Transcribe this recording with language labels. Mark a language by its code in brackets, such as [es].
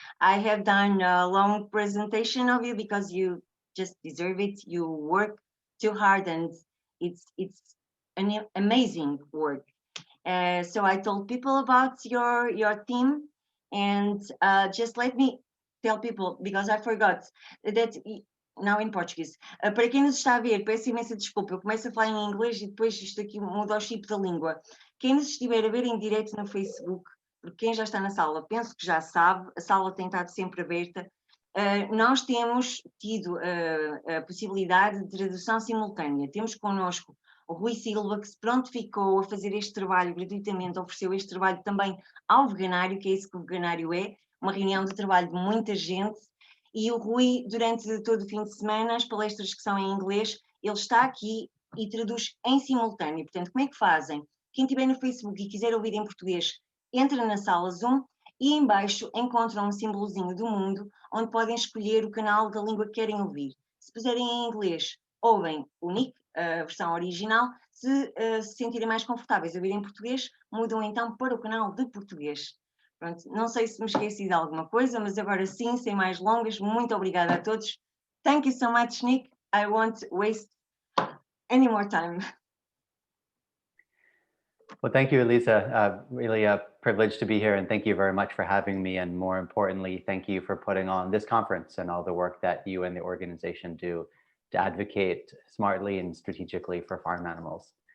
[en] I have done a long presentation of you because you just deserve it. You work too hard and it's an amazing work. So I told people about your team, and just let me tell people, because I forgot that now in Portuguese. [pt] Para quem nos está a ver, peço imensa desculpa, eu começo a falar em inglês e depois isto aqui muda o chip da língua. Quem nos estiver a ver em direto no Facebook, porque quem já está na sala, penso que já sabe, a sala tem estado sempre aberta, nós temos tido a possibilidade de tradução simultânea. Temos connosco o Rui Silva, que se prontificou a fazer este trabalho gratuitamente, ofereceu este trabalho também ao veganário, que é isso que o veganário é, uma reunião de trabalho de muita gente. E o Rui, durante todo o fim de semana, as palestras que são em inglês, ele está aqui e traduz em simultâneo. Portanto, como é que fazem? Quem estiver no Facebook e quiser ouvir em português, entra na sala Zoom e em baixo encontram um símbolozinho do mundo, onde podem escolher o canal da língua que querem ouvir. Se puserem em inglês, ouvem o Nick, a versão original. Se se sentirem mais confortáveis a ouvir em português, mudam então para o canal de português. Pronto, não sei se me esqueci de alguma coisa, mas agora sim, sem mais longas, muito obrigada a todos. [en] Thank you so much, Nick. I won't waste any more time. Well, thank you, Elisa. Really a privilege to be here, and thank you very much for having me. And more importantly, thank you for putting on this conference and all the work that you and the organization do to advocate smartly and strategically for farm animals.